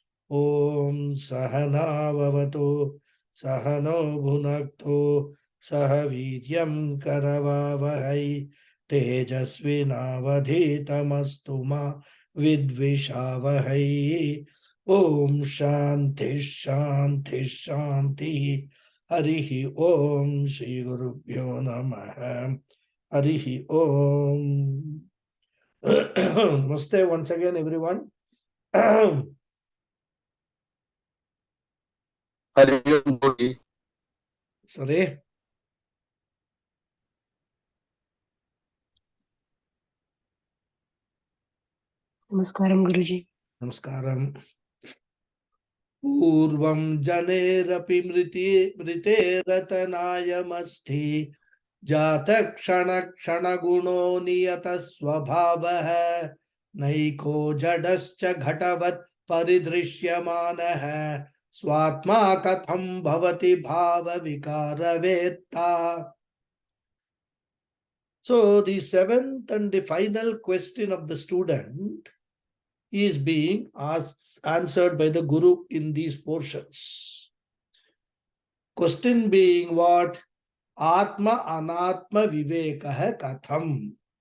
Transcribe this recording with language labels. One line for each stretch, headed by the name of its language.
Sanskrit: ओम सहनाववतु सहनो भुनक्तु सह वीर्यं करवावहै तेजस्विनावधीतमस्तु मा विद्विषावहै। ओम शांति शांति शांति। हरिहि ओम श्री गुरुभ्यो नमः। हरिहि ओम।
English: Namaste once again, everyone.
Sanskrit: Hari Om Guruji.
English: Sorry.
Sanskrit: Namaskaram, Guruji. Namaskaram. पूर्वं जनेरपि मृतेरतनायमस्ति जातक्षणक्षणगुणो नियतस्वभावः नैको जडश्च घटवत् परिदृश्यमानः स्वात्मा कथं भवति भावविकारवेत्ता.
English: So the seventh and the final question of the student is being answered by the Guru in these portions. Question being what?
Sanskrit: Atma Anatma Vivekah Katham.